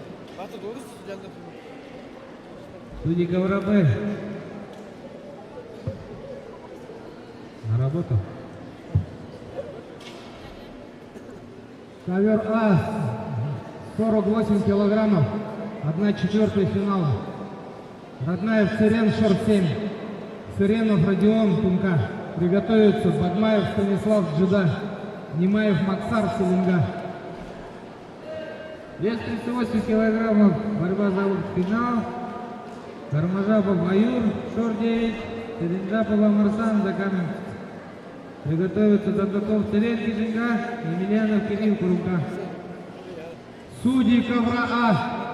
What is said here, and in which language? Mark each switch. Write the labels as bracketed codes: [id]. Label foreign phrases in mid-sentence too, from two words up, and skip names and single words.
[ru] Судьи ковра Б, на работу. Ковер А, 48 килограммов, 1/4 финала. Роднаев Цирен, шорт 7. Циренов Родион, Тумка. Приготовиться Бадмаев Станислав, Джида. Немаев Максар, Селенга. Вес 38 килограммов, борьба за финал. Кармажапов Аюр, шорт 9. Селенджапова Марсан, Закамен. Приготовиться Дадаков Цирен, Кижинга. Емельянов Кирилл, Курумка. Судьи ковра А.